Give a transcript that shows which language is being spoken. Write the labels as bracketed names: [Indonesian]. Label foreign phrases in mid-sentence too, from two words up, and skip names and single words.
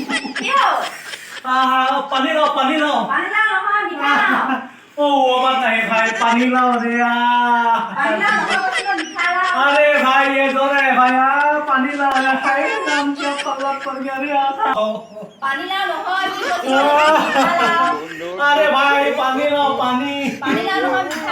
[Hindi] क्यों पानी लाओ पानी लाओ [Assamese] নহয় মিঠা লাও [Hindi] ओ वो बात नहीं भाई पानी लाओ रे पानी लाओ [Assamese] নহয় মিঠা লাও [Hindi] अरे भाई ये दो रे भाई पानी लाओ रे भाई नाम क्या पल्ला पड़ गया रे पानी लाओ [Assamese] নহয় মিঠা লাও [Hindi] अरे भाई पानी लाओ पानी [Assamese] लाओ নহয় মিঠা